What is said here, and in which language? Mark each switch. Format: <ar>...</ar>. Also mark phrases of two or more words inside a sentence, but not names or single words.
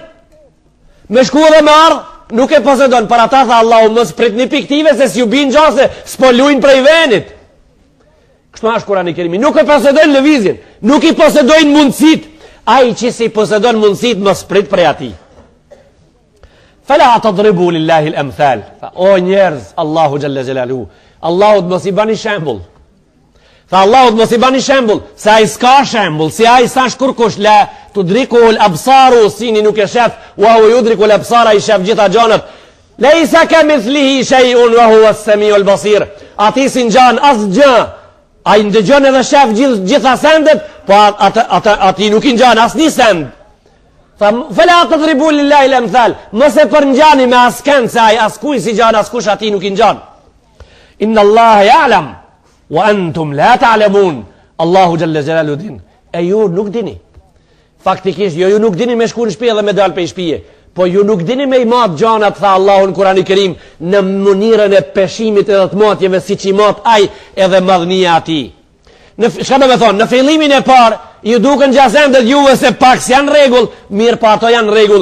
<sq>Me shku dhe me ardh, nuk e posedon. Për ata tha Allahu mos pritni piktive se s'ju bin gjase, s'po lujnë prej venit. Kështu është Kurani i Kerimi. Nuk e posedon lëvizjen, nuk i posedojnë mundësit. Ai që si posedon mundësit mos prit prej atij.</sq> <ar>فلا تضربوا لله الأمثال.</ar> <sq>O njerëz, Allahu</sq> <ar>جل جلاله,</ar> <sq>Allahu mos i bani shembull. Tha Allahu mos i bani shembull, se ai s'ka shembull, si ai sa kurkush</sq> <ar>لا تدركه الأبصار,</ar> <sq>sini nuk e shef,</sq> <ar>وهو يدرك الأبصار,</ar> <sq>i shef gjitha gjanat.</sq> <ar>ليس كمثله شيء وهو السميع البصير.</ar> <sq>Ati si ngjan asgjë. Ai ndëgjon edhe shef gjitha sendet, po ati nuk i ngjan asnjë send.</sq> <ar>فلا تضربوا لله الأمثال.</ar> <sq>Mos e përngjani me askën se ai askuj si ngjan askush ati nuk i ngjan.</sq> <ar>إن الله يعلم وأنتم لا تعلمون.</ar> <sq>Allahu</sq> <ar>جل جلاله</ar> <sq>din. E ju nuk dini. Faktikisht ju nuk dini me shku në shtëpi dhe me dal pe shtëpie. Po ju nuk dini me i mat gjanat, tha Allahu në Kurani Kerim, në mënyrën e peshimit edhe të matjeve siç i mat ai edhe madhnia ati. Çka do të thonë, në fillimin e parë ju duken gjazendet juve se pak janë rregull, mirë pa ato janë rregull.</sq>